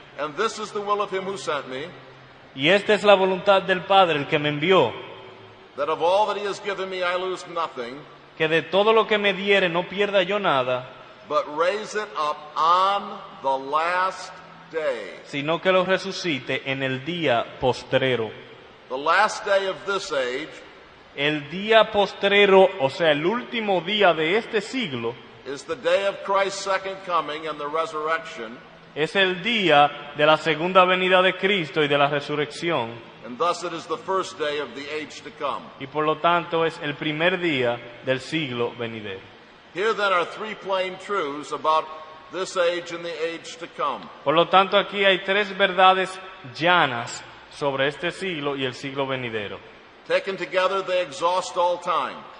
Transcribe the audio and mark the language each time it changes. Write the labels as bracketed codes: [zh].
[en] And this is the will of him who sent me, [es] Y esta es la voluntad del Padre, el que me envió, [en] that of all that he has given me I lose nothing, [es] que de todo lo que me diere no pierda yo nada, [en] but raise it up on the last day. [es] sino que lo resucite en el día postrero. [en] The last day of this age [es] El día postrero, o sea, el último día de este siglo, [en] is the day of Christ's second coming and the resurrection, [es] es el día de la segunda venida de Cristo y de la resurrección, [en] and thus it is the first day of the age to come. [es] y por lo tanto es el primer día del siglo venidero. [en] Here then are three plain truths about this age and the age to come. [es] Por lo tanto, aquí hay tres verdades llanas sobre este siglo y el siglo venidero. [en] Taken together, they exhaust all time.